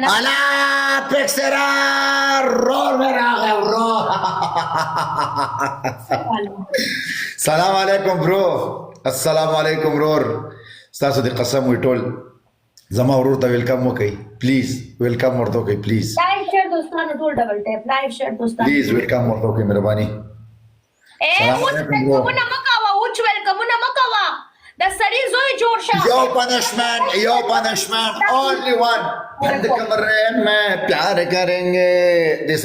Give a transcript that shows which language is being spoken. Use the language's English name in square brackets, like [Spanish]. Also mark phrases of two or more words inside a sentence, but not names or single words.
[Pashto] الا پکسرا رور مې راغی ورور [Arabic] سلام علیکم [Pashto] برو [Arabic] السلام علیکم [Pashto] ورور ستاسو د قسم وي ټول زما ورور ته ویلکم وکړئ پلیز ویلکم ورته وکړئ پلیز [English] live share [Pashto] دوستانو ټول [English] double tap live share [Pashto] دوستانو پلیز ویلکم ورته وکړئ مهرباني اوس ویلکمونه مه کوه اوچ ویلکمونه مه کوه د سړي زوی جوړ شه [English] you punishment only one [Urdu] بند کمرے میں پیار کریں گے